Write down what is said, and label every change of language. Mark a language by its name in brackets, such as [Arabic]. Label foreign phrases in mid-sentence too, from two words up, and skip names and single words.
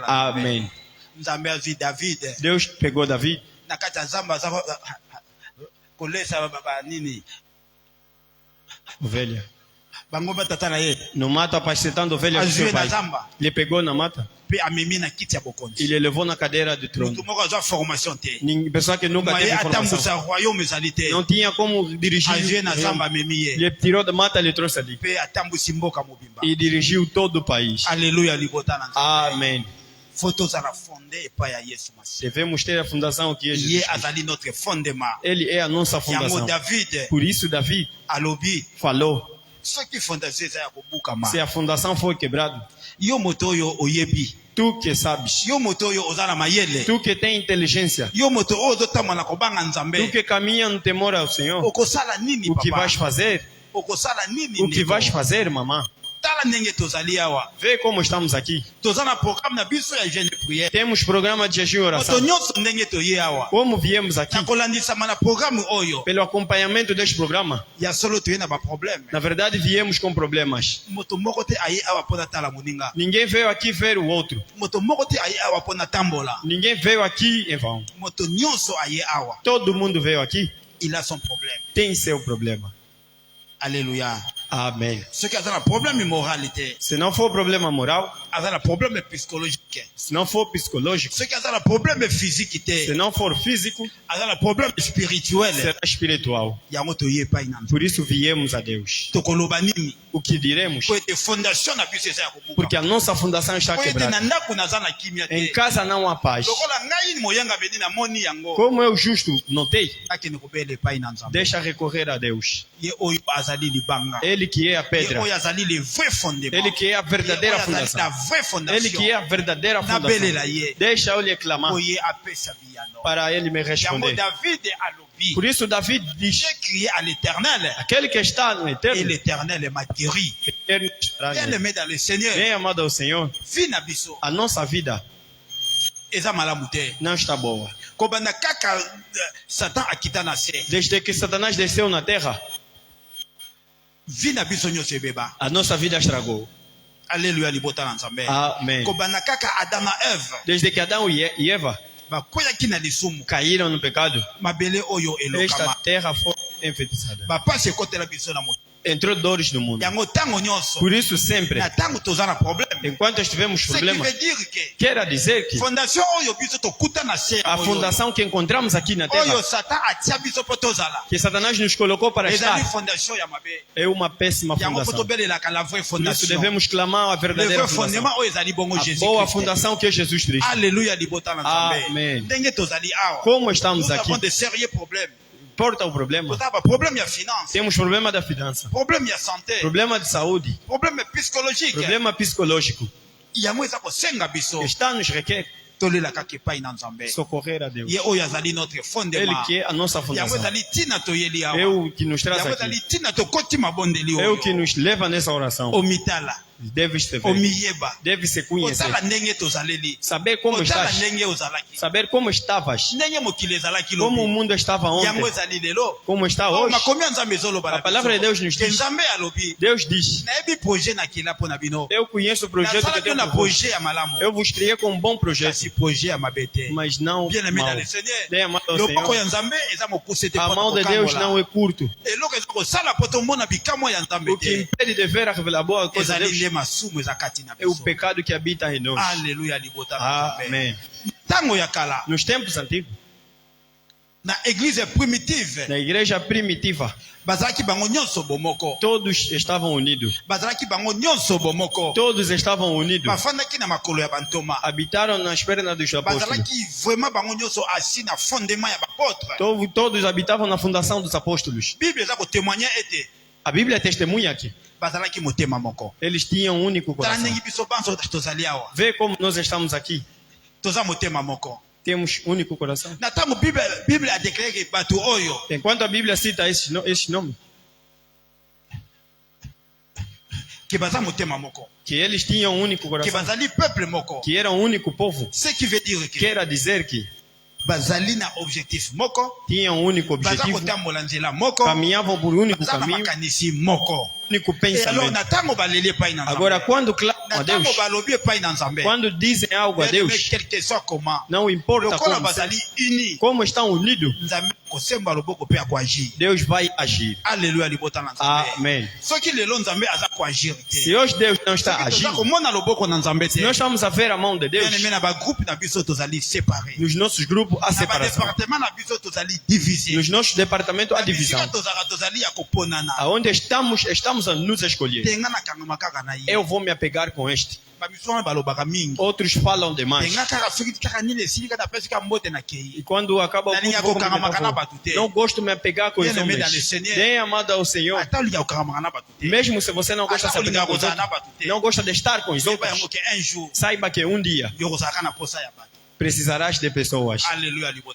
[Portuguese] Amém. [Lingala] nzambe azwi David [Portuguese] Deus pegou David. [Lingala] na kati ya zamba aza kolesa banini [Portuguese] Ovelha. [Lingala] bango batata na ye [Portuguese] No mato, apacentando ovelhas do [Lingala] azwi [Portuguese] seu [Lingala] ye na [Portuguese] pai. [Lingala] zamba [Portuguese] Ele pegou na mata. [Lingala] mpe amemi na kiti ya bokonzi. [Portuguese] Ele levou na cadeira de trono. [Lingala] Mutu moko azwa formation te, [Portuguese] Pessoa que nunca [Lingala] maye [Portuguese] teve formação. [Lingala] atambusa royaume ezali te, [Portuguese] Não tinha como dirigir. [Lingala] azwi ye na zamba amemi ye [Portuguese] Ele tirou da mata, ele trouxe ali. [Lingala] mpe atambusi mboka mobimba. [Portuguese] E dirigiu todo o país. [Lingala] Alleluya libota na nzambe. [Portuguese] Amém. [Lingala] Fo tozala fonde epai ya Yesu Masiya, [Portuguese] Devemos ter a fundação que é [Lingala] ye [Portuguese] Jesus Cristo. [Lingala] azali [French] notre fondement. [Portuguese] Ele é a nossa [Lingala] Yango [Portuguese] fundação. [Lingala] David [Portuguese] Por isso Davi [Lingala] alobi [Portuguese] falou, [Lingala] soki fondation eza ya kobukama, [Portuguese] se a fundação for quebrada, [Lingala] yo moto oyo oyebi, [Portuguese] tu que sabes, [Lingala] yo moto oyo oza na mayele, [Portuguese] tu que tem inteligência, [Lingala] yo moto oyo ozotambola na kobanga [Portuguese] tu [Lingala] nzambe, [Portuguese] que caminha no temor ao Senhor, [Lingala] okosala nini [Portuguese] o que vais [Lingala] papa, [Portuguese] fazer? [Lingala] okosala nini [Portuguese] O que [Lingala] ndeko? [Portuguese] vais fazer, mamã? [Lingala] Tala ndenge tozali awa, [Portuguese] Vê como estamos aqui. [Lingala] toza na programme na biso ya [French] jeune de prière, [Portuguese] Temos programa de jejum e [Lingala] moto [Portuguese] oração. [Lingala] nyonso ndenge toye awa [Portuguese] Como viemos aqui? [Lingala] na kolandisama na programme oyo [Portuguese] Pelo acompanhamento deste programa, [Lingala] ya solo toye na baproblème, [Portuguese] na verdade viemos com problemas. [Lingala] moto moko te aye awa mpo natala moninga, [Portuguese] Ninguém veio aqui ver o outro. [Lingala] moto moko te aye awa mpo natambola, [Portuguese] Ninguém veio aqui em vão. [Lingala] moto nyonso aye awa [Portuguese] Todo mundo veio aqui, [French] il a son problème. [Portuguese] tem seu problema. [French] Alléluia. [Portuguese] Amém. [Lingala] Soki aza na problème moral te, [Portuguese] Se não for problema moral, [Lingala] aza na [French] problème psychologique, [Portuguese] se não for psicológico, [Lingala] soki aza na [French] problème physique [Portuguese] se [Lingala] te, [Portuguese] não for físico, [Lingala] aza na [French] problème spirituel, [Portuguese] será espiritual. [Lingala] yango toye epai na nzambe. [Portuguese] Por isso viemos a Deus. [Lingala] Tokoloba nini [Portuguese] O que diremos? [Lingala] po ete fondation na biso eza ya [Portuguese] Porque [Lingala] kobuka, [Portuguese] a nossa fundação está [Lingala] po ete na [Portuguese] quebrada. [Lingala] ndako naza na kimia [Portuguese] Em [Lingala] te, [Portuguese] casa não há paz. [Lingala] lokola ngai moyanga beni namoni yango, [Portuguese] Como eu justo notei, [Lingala] akende kobela epai na nzambe, [Portuguese] deixa recorrer a Deus. [Lingala] ye oyo azali libanga, [Portuguese] Ele que é a [Lingala] ye [Portuguese] pedra. [Lingala] oyo azali [French] le vrai fondement, [Portuguese] Ele que é a [Lingala] ye [Portuguese] verdadeira [Lingala] oyo azali [Portuguese] fundação. [French] la vraie [Portuguese] Ele que [French] fondation, [Portuguese] é a verdadeira [Lingala] nabelela [Portuguese] fundação. [Lingala] ye [Portuguese] Deixa eu lhe clamar [Lingala] oye apesa biyano. [Portuguese] para ele me [Lingala] Yango [Portuguese] responder. [Lingala] David alobi, [Portuguese] Por isso David diz, [French] j'ai crié à l'éternel [Portuguese] aquele que está no [French] et [Portuguese] eterno, [French] l'éternel m'a guéri. [Portuguese] eterno estará [French] Bien [Portuguese] nele. [French] aimé dans le Seigneur, [Portuguese] Bem amado ao Senhor, [Lingala] vi na biso [Portuguese] a nossa vida [Lingala] eza malamu te, [Portuguese] não está boa. [Lingala] kobanda kaka Satan akita na se, [Portuguese] Desde que Satanás desceu na terra, [Lingala] vi na biso nyonso ebeba. [Portuguese] a nossa vida estragou. [Lingala] Alléluia libota na nzambe. [Portuguese] Amém. [Lingala] Kobanda kaka Adam na Eve [Portuguese] Desde que Adão e Eva [Lingala] bakweyaki na lisumu, [Portuguese] caíram no pecado, [Lingala] mabele oyo [Portuguese] esta [Lingala] elokama, [Portuguese] terra foi enfeitiçada. [Lingala] bapasi ekotela biso na moto. [Portuguese] Entrou dores no mundo. [Lingala] Yango ntango nyonso, [Portuguese] Por isso sempre, [Lingala] na ntango toza na problème, [Portuguese] enquanto tivemos [French] ce qui [Portuguese] problemas, [French] veut dire que [Portuguese] quer dizer que [Lingala] fondation oyo biso tokuta na se [Portuguese] a [Lingala] oyo, [Portuguese] fundação que encontramos aqui na [Lingala] oyo [Portuguese] terra, [Lingala] Satan atia biso mpo tozala, [Portuguese] que Satanás nos colocou para [Lingala] ezali [Portuguese] estar, [Lingala] fondation ya mabe. [Portuguese] é uma péssima [Lingala] Yango mpo [Portuguese] fundação. [Lingala] tobelelaka [French] la vraie [Portuguese] Por isso [French] fondation, [Portuguese] devemos clamar a [French] le [Portuguese] verdadeira [French] vrai fondement [Portuguese] fundação. [Lingala] oyo ezali bongo [Portuguese] A [Lingala] Jésus [Portuguese] boa [Lingala] Christ. [Portuguese] fundação que é Jesus Cristo. [Lingala] Alléluia libota na nzambe. [Portuguese] Amen. [Lingala] Ndenge tozali awa, [Portuguese] Como estamos [French] nous avons [Portuguese] aqui, [French] de sérieux problèmes. [Portuguese] importa o problema. [Lingala] Toza ba problème ya finance, [Portuguese] Temos problema da finança, [Lingala] problème ya santé, [Portuguese] problema de saúde, [French] problème psychologique. [Portuguese] problema psicológico. [Lingala] Yango eza kosenga biso [Portuguese] Está nos requer [Lingala] tolela kaka epai na nzambe. [Portuguese] socorrer a Deus. [Lingala] Ye oyo azali notre [Portuguese] Ele [Lingala] fondement. [Portuguese] que é a nossa [Lingala] Yango [Portuguese] fundação. [Lingala] ezali ntina toyeli [Portuguese] É [Lingala] awa. [Portuguese] o que nos traz [Lingala] Yango [Portuguese] aqui. [Lingala] ezali ntina tokoti mabondeli [Portuguese] É o [Lingala] oyo. [Portuguese] que nos leva nessa oração. [Lingala] Omitala [Portuguese] Deve se ver. [Lingala] omiyeba [Portuguese] Deve se conhecer. [Lingala] otala ndenge tozaleli [Portuguese] Saber como [Lingala] otala [Portuguese] estás. [Lingala] ndenge ozalaki [Portuguese] Saber como estavas. [Lingala] ndenge mokili ezalaki [Portuguese] Como o [Lingala] lobi [Portuguese] mundo estava [Lingala] yango [Portuguese] ontem. [Lingala] ezali lelo [Portuguese] Como está Oh, hoje. [Lingala] makomi ya nzambe ezoloba [Portuguese] A [Lingala] na [Portuguese] palavra de Deus nos [Lingala] biso [Portuguese] diz. [Lingala] nzambe alobi [Portuguese] Deus diz. [Lingala] nayebi projet nakila mpo na bino [Portuguese] Eu conheço o projeto que [Lingala] nasalaki [Portuguese] tenho [Lingala] na [Portuguese] por vós. [Lingala] projet ya malamu [Portuguese] Eu vos criei com um bom projeto, [Lingala] kasi projet ya mabe te [Portuguese] mas não [French] bien aimé dans [Portuguese] mal. [French] le Seigneur [Portuguese] Bem amado ao [Lingala] loboko [Portuguese] Senhor. [Lingala] ya nzambe eza mokuse te [Portuguese] A [Lingala] mpo [Portuguese] mão de [Lingala] na [Portuguese] Deus não [Lingala] kokangola [Portuguese] é curto. [Lingala] eloko eza kosala mpo tomona bikamwa ya nzambe [Portuguese] O que [Lingala] te [Portuguese] impede de ver a boa coisa de [Lingala] ezali [Portuguese] Deus [Lingala] nde masumu eza kati na [Portuguese] é o [Lingala] biso [Portuguese] pecado que habita em nós. [Lingala] alleluya libota na nzambe [Portuguese] Amém. [Lingala] ntango ya kala [Portuguese] Nos tempos antigos, [Lingala] na [French] église primitive [Portuguese] na igreja primitiva, [Lingala] bazalaki bango nyonso bomoko [Portuguese] todos estavam unidos. [Lingala] bazalaki bango nyonso bomoko [Portuguese] Todos estavam unidos. [Lingala] bafandaki na makolo ya bantoma [Portuguese] Habitaram nas pernas dos apóstolos. [Lingala] bazalaki vraiment bango nyonso asi na fondement ya bapotre [Portuguese] Todos habitavam na fundação dos apóstolos. [Lingala] bible eza kotémoigne ete [Portuguese] A Bíblia testemunha aqui. [Lingala] bazalaki motema moko [Portuguese] Eles tinham um único [Lingala] tala [Portuguese] coração. [Lingala] ndenge biso banso tozali awa [Portuguese] Vê como nós estamos aqui. [Lingala] toza motema moko [Portuguese] Temos um único coração. [Lingala] na ntango bible adeklare bato oyo [Portuguese] Enquanto a Bíblia cita esse nome, [Lingala] ke baza motema moko [Portuguese] que eles tinham um único [Lingala] ke [Portuguese] coração, [Lingala] bazali peuple moko [Portuguese] que era um único povo, [French] ce qui veut dire que [Portuguese] quer dizer que [Lingala] bazali na objectif moko [Portuguese] tinham um único [Lingala] baza [Portuguese] objetivo, [Lingala] kotambola nzela moko [Portuguese] caminhavam por um único [Lingala] baza na [Portuguese] caminho, [Lingala] makanisi moko [Portuguese] único [French] E alors [Portuguese] pensamento. [Lingala] na ntango baleli epai na [Portuguese] Agora, [Lingala] nzambe [Portuguese] quando clamam [Lingala] na [Portuguese] a Deus, [Lingala] ntango balobi epai na nzambe [Portuguese] quando dizem algo a [French] bien-aimé, [Portuguese] Deus, [French] quel que soit comment [Portuguese] não importa [Lingala] lokola [Portuguese] como, [Lingala] bazali uni [Portuguese] como estão unidos, [Lingala] nzambe kosemba loboko mpe akoagir [Portuguese] Deus vai agir. [Lingala] alleluya libota na nzambe [Portuguese] Amém. [Lingala] soki lelo nzambe aza koagir te [Portuguese] Se hoje Deus não está [Lingala] soki toza [Portuguese] agindo, [Lingala] komona loboko na nzambe te [Portuguese] se nós estamos a ver a mão de Deus, [Lingala] bien-aimé na bagroupe na biso tozali séparé [Portuguese] nos nossos grupos há [Lingala] na [Portuguese] separação. [Lingala] badepartement na biso tozali divisé [Portuguese] Nos nossos departamentos há divisão. [Lingala] bisika tozalaka tozali ya koponana [Portuguese] Aonde estamos a nos escolher. [Lingala] te nga nakangama kaka na ye [Portuguese] Eu vou me apegar com este. [Lingala] babiso wana balobaka mingi [Portuguese] Outros falam demais. [Lingala] te nga kaka soki kaka nini esili kaka napesi ka mbote na [Portuguese] E [Lingala] kei [Portuguese] quando acaba o Na linha culto, vou [Lingala] kokanga [Portuguese] comentar [Lingala] makana [Portuguese] com- [Lingala] batu te. [Portuguese] não gosto de me apegar com os [French] Bien-aimé dans le [Portuguese] homens. [French] Seigneur. [Portuguese] Bem amado ao Senhor. [Lingala] ata olinga kokangamaka na bato te [Portuguese] Mesmo se você não gosta de se apegar com os [Lingala] Ata olinga [Portuguese] outros, [Lingala] kozala na bato te. [Portuguese] não gosta de estar com os [Lingala] yeba yango [Portuguese] outros, [French] ke un jour [Portuguese] saiba que um dia [Lingala] yo kozalaka na posa ya bato [Portuguese] precisarás de pessoas. [Lingala] alleluya libota